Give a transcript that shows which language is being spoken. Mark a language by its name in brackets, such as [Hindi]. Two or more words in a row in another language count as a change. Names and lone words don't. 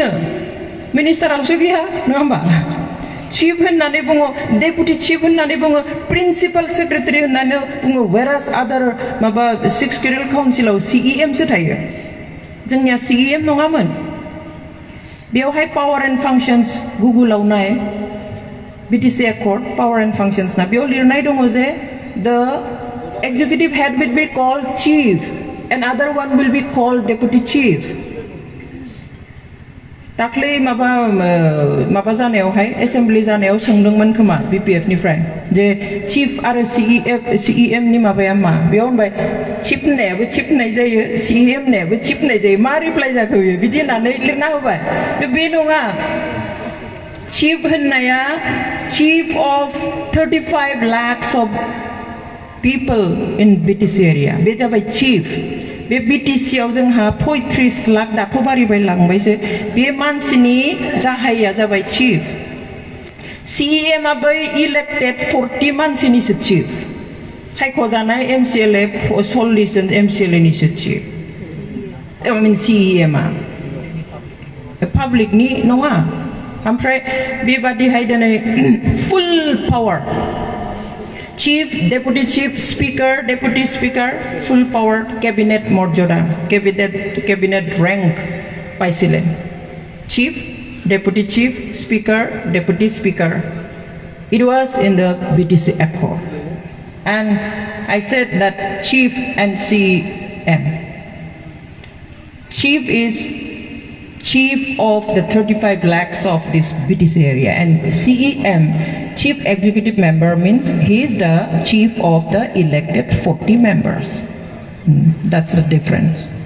[Bodo] मिनिस्टारावसो गैया नङा होमबा चिफ होननानै बुङो [English] deputy chief [Bodo] होननानै बुङो [English] principal secretary [Bodo] होननानै बुङो वेरास आदार माबा 6 केरेल काउन्सिलाव सिइएमसो थायो जोंनिया सिइएम नङामोन बेयावहाय [English] power and functions [Bodo] गुगोलाव नाय [English] BTC accord power and functions [Bodo] ना बेयाव लिरनाय दङ जे [English] the executive head will be called chief and other one will be called deputy chief [Bodo] दाख्लै माबा जानायावहाय एसेम्बलि जानायाव सोंदोंमोन खोमा बिपिएफ निफ्राय जे चिफ आरो सिइएम नि माबाया मा बेयाव होनबाय चिफ होननायाबो चिफ होननाय जायो सिइएम होननायाबो चिफ होननाय जायो मा रिप्लाइ जाखो बेयो बिदि होननानै लिरना होबाय बे नङा चिफ होननाया [English] chief of [Bodo] 35 [English] lakhs of people in BTC area [Bodo] बे जाबाय चिफ बे BTC आव जोंहा 35 लाख दाथ' बारिबाय लांबायसो बे मानसिनि गाहाया जाबाय चिफ CEM आ बै elected 40 मानसिनिसो chief सायख'जानाय MCLA 40 जन MCLA निसो chief [English] I mean [Bodo] CEM आ public नि नङा ओमफ्राय बेबादिहाय दिनै [English] full power chief deputy chief speaker deputy speaker full power cabinet মৰ্যাদা cabinet rank পাইছিলে chief deputy chief speaker deputy speaker it was in the BTC accord and I said that chief and CEM chief is chief of the 35 lakhs of this BTC area and CEM chief executive member means he is the chief of the elected 40 members that's the difference